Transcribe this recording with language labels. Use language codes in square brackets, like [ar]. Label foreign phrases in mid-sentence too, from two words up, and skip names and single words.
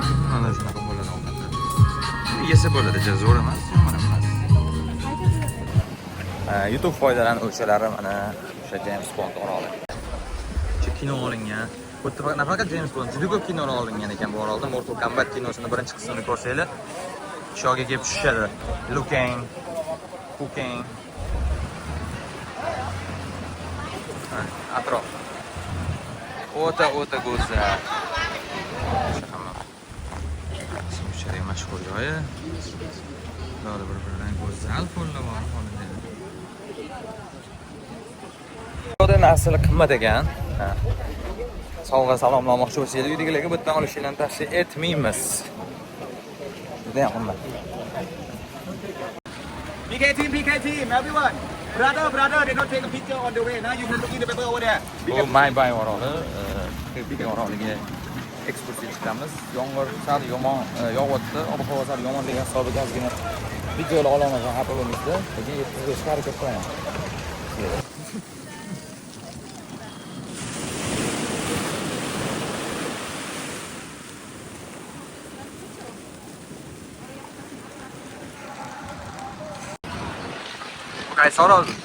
[uz] Mana shunaqa bo'ladi ovqatlar. Yesa bo'ladi, zo'r emas, yomon emas. YouTube foydalanuvchilari mana o'sha James Bond oroli. Kino olingan. Bu yerda nafaqat James Bond, juda ko'p kinolar olingan ekan bu orolda. Mortal Kombat kinosini birinchi qismini ko'rsanglar, shoga kelib tushadi. [en] Looking, cooking. [uz] Atrof. O'ta go'zal. Shunchalik mashhur joyi. Ular bir-biridan go'zal qo'llar bor holida. Yo'lda narsalar qimmat ekan. Sovg'a salomlamoqchi bo'lsangiz, uydagilarga bu yerdan olishinglarni tavsiya etmaymiz. Juda ham qimmat. [en] PK team, everyone. Brother, they don't take a picture on the way. Now you can look in the paper over there. [uz] Bu Maybay oroli, Pika oroliga ekskursiya chiqamiz. Yomg'ir sal yomon yog'yapti, ob-havo sal yomonligi hisobiga ozgina videolar ololmagan xafa bo'lmaysiz. Lekin yetkazishga harakat qilaman. Qaysi orol?